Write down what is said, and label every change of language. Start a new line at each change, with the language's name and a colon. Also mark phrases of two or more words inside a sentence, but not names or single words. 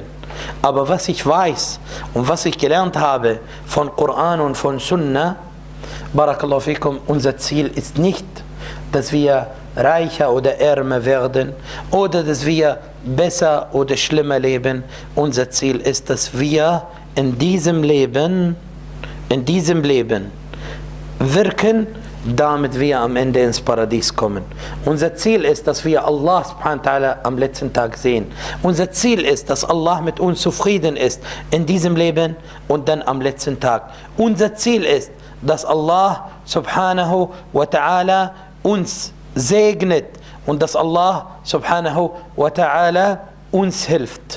German: Aber was ich weiß und was ich gelernt habe von Koran und von Sunna,
Arabic: بارك الله فيكم,
German: unser Ziel ist nicht, dass wir reicher oder ärmer werden oder dass wir besser oder schlimmer leben. Unser Ziel ist, dass wir in diesem Leben wirken, damit wir am Ende ins Paradies kommen. Unser Ziel ist, dass wir Allah
Arabic: سبحانه وتعالى
German: am letzten Tag sehen. Unser Ziel ist, dass Allah mit uns zufrieden ist in diesem Leben und dann am letzten Tag. Unser Ziel ist, dass Allah
Arabic: سبحانه وتعالى
German: uns segnet und dass Allah
Arabic: سبحانه وتعالى
German: uns hilft.